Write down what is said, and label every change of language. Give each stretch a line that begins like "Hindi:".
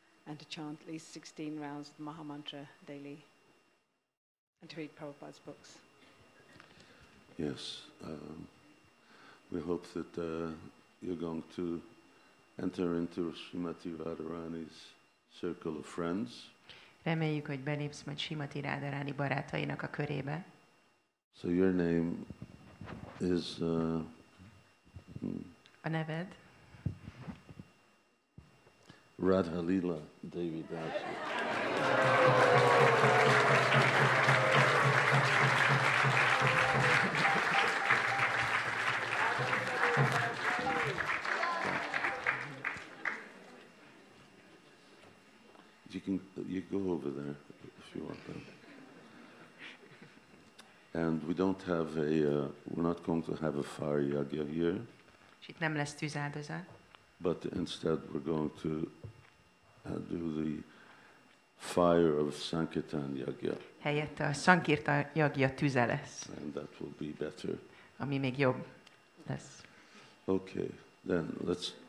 English: and to chant at least 16 rounds of the Maha Mantra daily, and to read Prabhupada's books. Yes, we hope that you're going to enter into Śrīmatī Rādhārāṇī's circle of friends.
Hungarian: Reméljük, hogy belépsz majd Śrīmatī Rādhārāṇī barátainak a körébe.
English: So your name is...
Hungarian: A neved? Radha Lila Devi Dasi.
English: You go over there if you want that. And we don't have we're not going to have a fire yagya here.
Hungarian: És itt nem lesz tűzáldozat.
English: But instead we're going to do the fire of Sankirtan yagya.
Hungarian: Helyette a Sankirtan yagya tüze lesz.
English: And that will be better.
Hungarian: Ami még jobb lesz.
English: Okay, then let's...